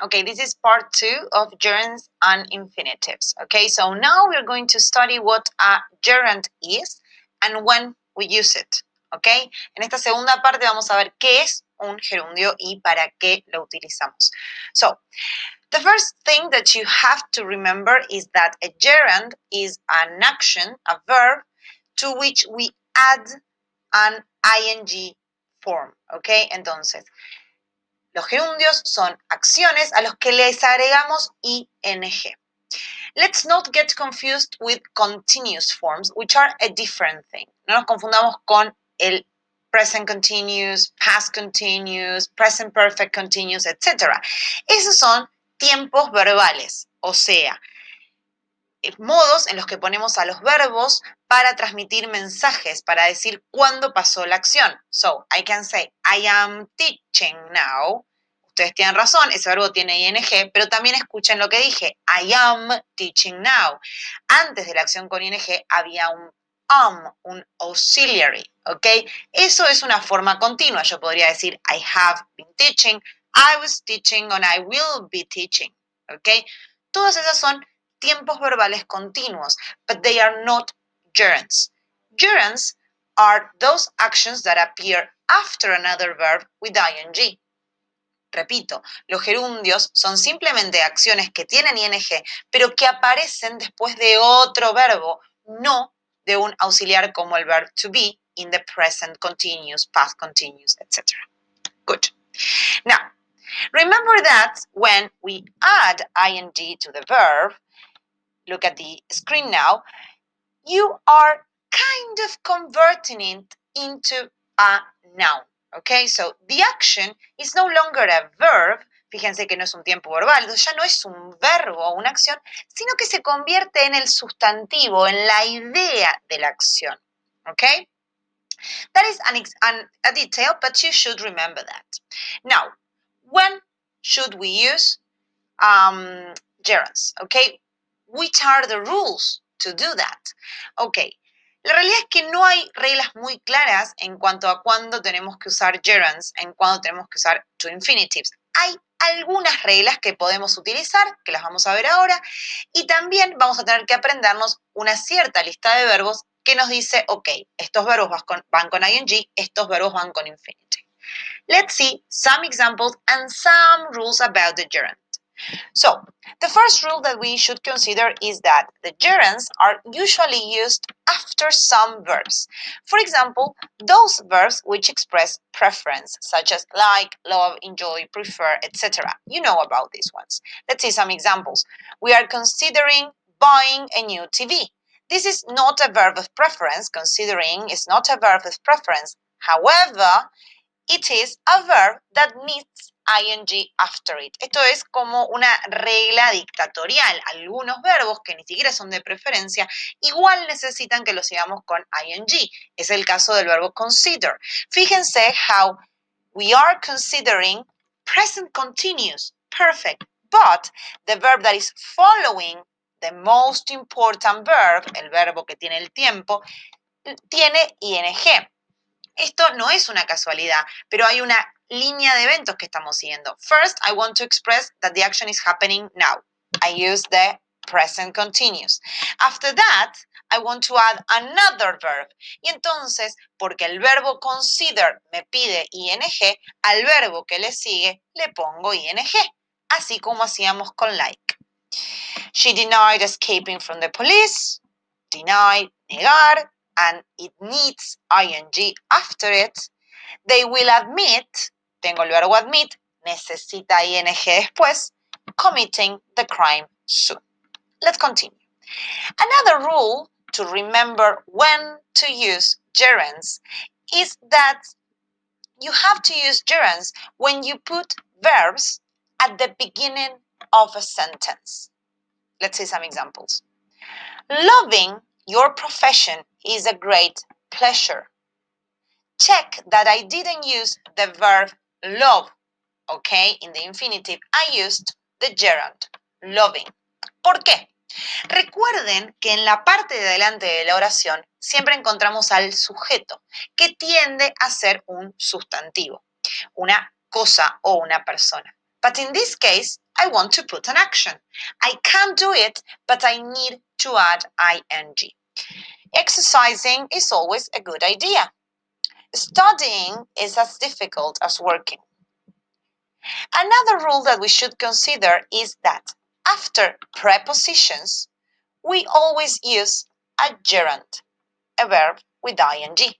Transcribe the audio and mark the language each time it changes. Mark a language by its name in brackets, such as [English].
[English] Okay, this is part 2 of gerunds and infinitives. Okay, so now we're going to study what a gerund is and when we use it. [Spanish] Okay, en esta segunda parte vamos a ver qué es un gerundio y para qué lo utilizamos. [English] So, the first thing that you have to remember is that a gerund is an action, a verb, to which we add an ing form. [Spanish] Okay, entonces, los gerundios son acciones a los que les agregamos ing. [English] Let's not get confused with continuous forms, which are a different thing. [Spanish] No nos confundamos con el present continuous, past continuous, present perfect continuous, etc. Esos son tiempos verbales, o sea, modos en los que ponemos a los verbos para transmitir mensajes, para decir cuándo pasó la acción. [English] So, I can say, I am teaching now. [Spanish] Ustedes tienen razón, ese verbo tiene ing, pero también escuchen lo que dije, [English] I am teaching now. [Spanish] Antes de la acción con ing había un auxiliary, ¿ok? Eso es una forma continua. Yo podría decir, [English] I have been teaching, I was teaching, and I will be teaching, ¿ok? [Spanish] Todas esas son tiempos verbales continuos, [English] but they are not gerunds. Gerunds are those actions that appear after another verb with ing. [Spanish] Repito, los gerundios son simplemente acciones que tienen ing, pero que aparecen después de otro verbo, no de un auxiliar como el [English] verb to be in the present continuous, past continuous, [Spanish] etc. [English] Good. Now, remember that when we add ing to the verb, look at the screen now, you are kind of converting it into a noun. Okay, so the action is no longer a verb. [Spanish] Fíjense que no es un tiempo verbal, entonces ya no es un verbo o una acción, sino que se convierte en el sustantivo, en la idea de la acción. [English] Okay? That is a detail, but you should remember that. Now, when should we use gerunds? Okay, which are the rules to do that? [Spanish] Okay, la realidad es que no hay reglas muy claras en cuanto a cuándo tenemos que usar gerunds, en cuándo tenemos que usar to infinitives. Hay algunas reglas que podemos utilizar, que las vamos a ver ahora, y también vamos a tener que aprendernos una cierta lista de verbos que nos dice, ok, estos verbos van con ing, estos verbos van con infinitive. [English] Let's see some examples and some rules about the gerund. So, the first rule that we should consider is that the gerunds are usually used after some verbs. For example, those verbs which express preference, such as like, love, enjoy, prefer, etc. You know about these ones. Let's see some examples. We are considering buying a new TV. This is not a verb of preference. Considering is not a verb of preference. However, it is a verb that needs ing after it. [Spanish] Esto es como una regla dictatorial. Algunos verbos que ni siquiera son de preferencia, igual necesitan que los sigamos con ing. Es el caso del verbo consider. [English] Fíjense how we are considering present continuous, perfect, but the verb that is following the most important verb, [Spanish] el verbo que tiene el tiempo, tiene ing. Esto no es una casualidad, pero hay una línea de eventos que estamos siguiendo. [English] First, I want to express that the action is happening now. I use the present continuous. After that, I want to add another verb. [Spanish] Y entonces, porque el verbo consider me pide ing, al verbo que le sigue le pongo ing, así como hacíamos con like. [English] She denied escaping from the police. Denied, negar, and it needs ing after it. They will admit, [Spanish] tengo el verbo admit, necesita ing después, [English] committing the crime soon. Let's continue. Another rule to remember when to use gerunds is that you have to use gerunds when you put verbs at the beginning of a sentence. Let's see some examples. Loving your profession is a great pleasure. Check that I didn't use the verb love, okay? In the infinitive, I used the gerund, loving. [Spanish] ¿Por qué? Recuerden que en la parte de adelante de la oración siempre encontramos al sujeto, que tiende a ser un sustantivo, una cosa o una persona. [English] But in this case, I want to put an action. I can't do it, but I need to add ing. Exercising is always a good idea. Studying is as difficult as working. Another rule that we should consider is that after prepositions, we always use a gerund, a verb with ing.